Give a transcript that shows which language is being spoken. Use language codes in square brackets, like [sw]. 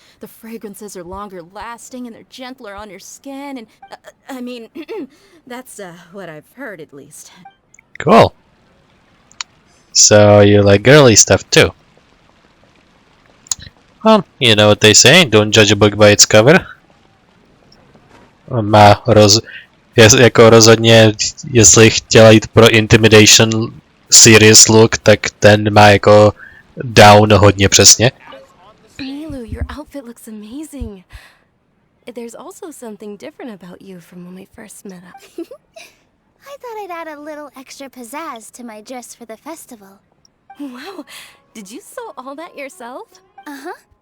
[en] The fragrances are longer lasting and they're gentler on your skin and... I mean, that's what I've heard at least. Cool. So you like girly stuff too? Well, you know what they say, don't judge a book by its cover. [cs] Má jako rozhodně, jestli chtěla jít pro [en] intimidation serious look, [cs] tak ten má jako down hodně přesně. [en] Milu, your outfit looks amazing. There's also something different about you from when we first met up. I thought I'd add a little extra pizzazz to my dress for the festival. Wow, did you sew all that yourself? Uh-huh.